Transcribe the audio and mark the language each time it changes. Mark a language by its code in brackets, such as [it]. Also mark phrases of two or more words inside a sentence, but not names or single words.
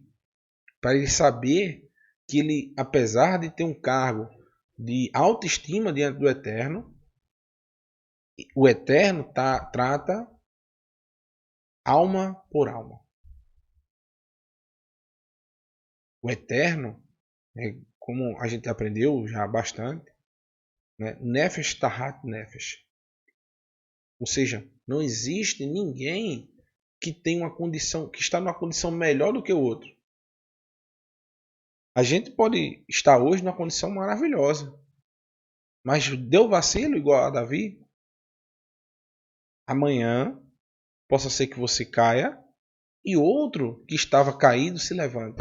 [pt] Para ele saber que ele, apesar de ter um cargo de autoestima diante do Eterno, o Eterno trata alma por alma. O Eterno, como a gente aprendeu já bastante, né? [he] נפש תחת נפש. [pt] Ou seja, não existe ninguém que tem uma condição, que está numa condição melhor do que o outro. A gente pode estar hoje numa condição maravilhosa, mas deu vacilo igual a Davi, amanhã possa ser que você caia e outro que estava caído se levante.